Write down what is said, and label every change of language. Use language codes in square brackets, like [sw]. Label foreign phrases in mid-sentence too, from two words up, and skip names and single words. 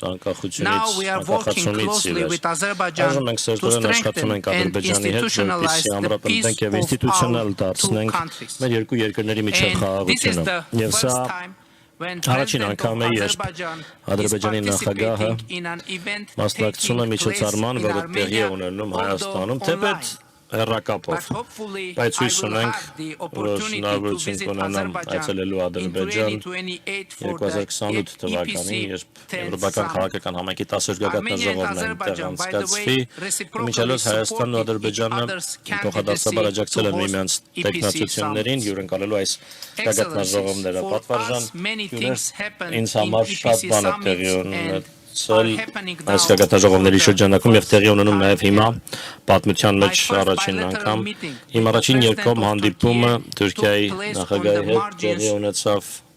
[en] Now we are working closely with Azerbaijan to strengthen and institutionalize the peace of our two countries. And this is the first time when President of Azerbaijan is participating in an event taking place in Armenia, although online. [hy] Հեռակապով, բայց հույս ունենք, որ շնորհավորություն կունենամ այցելելու Ադրբեջան 2028 թվականին, երբ Եվրոպական քաղաքական համայնքի 10-րդ գագաթնաժողովն այնտեղ անցկացվի, մինչելոց Հայաստանն ու Ադրբեջանը փոխադարձաբար աջակցել են միմյանց տեխնացություններին, հյուրընկալելու այս գագաթնաժողովները պատվարժան, ինձ համար շատ բան է տեղի ունենել այս գագաթնաժողովների շրջանակում եւ տեղի ունենում նաեւ հիմա պատմության մեջ առաջին անգամ իմ առաջին երկկողմ հանդիպումը Թուրքիայի նախագահի հետ տեղի ունեցավ